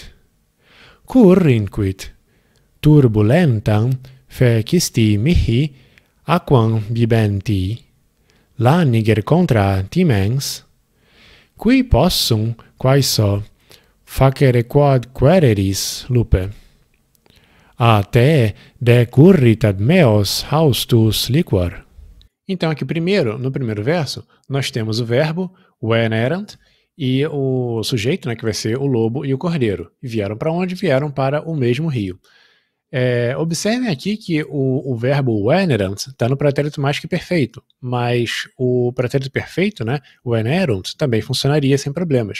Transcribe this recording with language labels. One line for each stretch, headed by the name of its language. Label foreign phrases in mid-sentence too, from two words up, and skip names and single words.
Latin: Cur inquit, turbulentam fecisti mihi, aquam bibenti, laniger contra timens, qui possum quaeso facere quod quereris lupe. A te decurrit ad meos haustus liquor.
Portuguese: Então aqui no primeiro verso, nós temos o verbo venerant e o sujeito, né, que vai ser o lobo e o cordeiro. E vieram para onde? Vieram para o mesmo rio. Observem aqui que o verbo venerant está no pretérito mais que perfeito, mas o pretérito perfeito, né, venerunt, também funcionaria sem problemas.